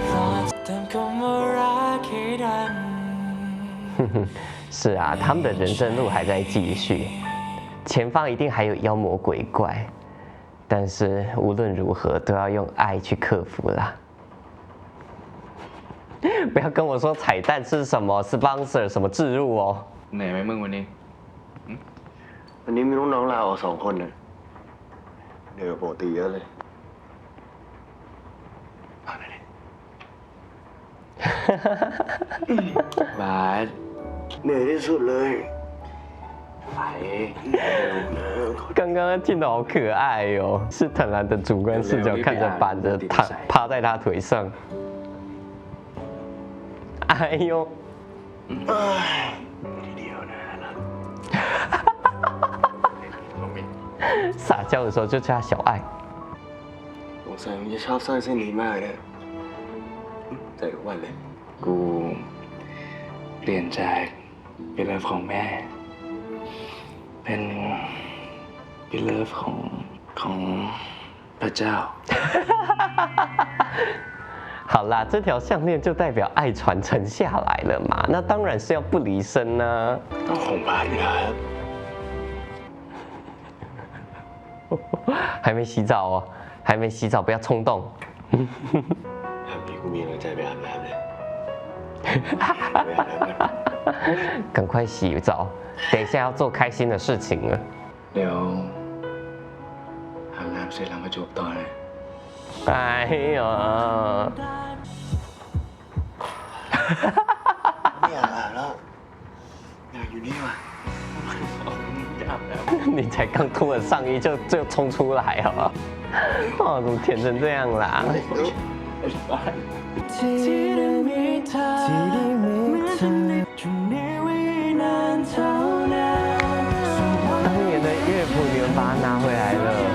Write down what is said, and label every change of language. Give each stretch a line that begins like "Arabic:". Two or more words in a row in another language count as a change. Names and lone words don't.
Chinese: 是啊，他们的人生路还在继续，前方一定还有妖魔鬼怪，但是无论如何都要用爱去克服啦。不要跟我说彩蛋是什么 sponsor 什么置入哦。
Thai: เหนื่อยไหมมึงวันนี้ วันนี้มีน้องๆลาออก2 คนนะเหนื่อยกว่าปกติเยอะเลย บาส เหนื่อยที่สุดเลย ไป
Chinese: 刚刚的镜头好可爱哦，是坦然的主观视角看着板着趴在他腿上。哎呦，
Thai: ทีเดียวนะรัก
Chinese: 撒娇的时候就叫他小爱。
Thai: สงสัยมึงจะชอบสร้อยเส้นนี้มากนะใส่ทุกวันเลย กูเปลี่ยนจากเป็นเลิฟของแม่ เป็นเป็นเลิฟของพระเจ้า
Chinese: 好啦，这条项链就代表爱传承下来了嘛，那当然是要不离身呢、
Thai: ต้องคงบาดอยู่แล้วครับ
Chinese: 还没洗澡哦，还没洗澡，不要冲动。
Thai: แบบนี้กูมีกำลังใจไปอาบน้ำเลยไปอาบน้ำกัน
Chinese: 赶快洗澡，等一下要做开心的事情了。
Thai: เดี๋ยวอาบน้ำเสร็จแล้วมาจูบต่อเลย
Chinese: 哎呀，
Thai: ไม่อยากอาบแล้วอยากอยู่นี่ว่ะ
Chinese: 你才刚脱了上衣就冲出来哦，哦，怎么甜成这样啦？当年的乐谱你们把它拿回来了。